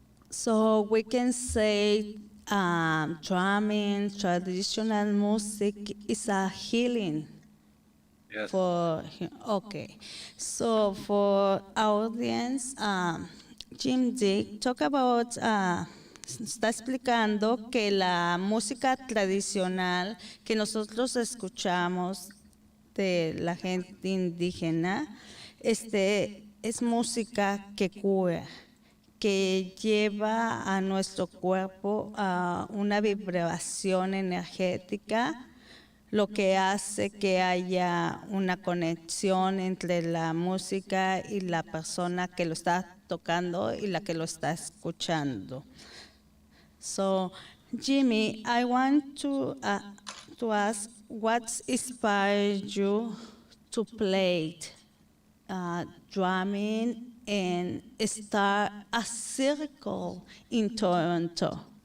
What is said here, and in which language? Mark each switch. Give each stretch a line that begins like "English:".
English: So we can say drumming, traditional music is a healing. Yes. Okay. So for our audience, Jim Dick, talk about,
Spanish: está explicando que la música tradicional que nosotros escuchamos de la gente indígena, es música que cura, que lleva a nuestro cuerpo a una vibración energética, lo que hace que haya una conexión entre la música y la persona que lo está tocando y la que lo está escuchando.
English: So, Jimmy, I want to ask what inspired you to play drumming and start a circle in Toronto?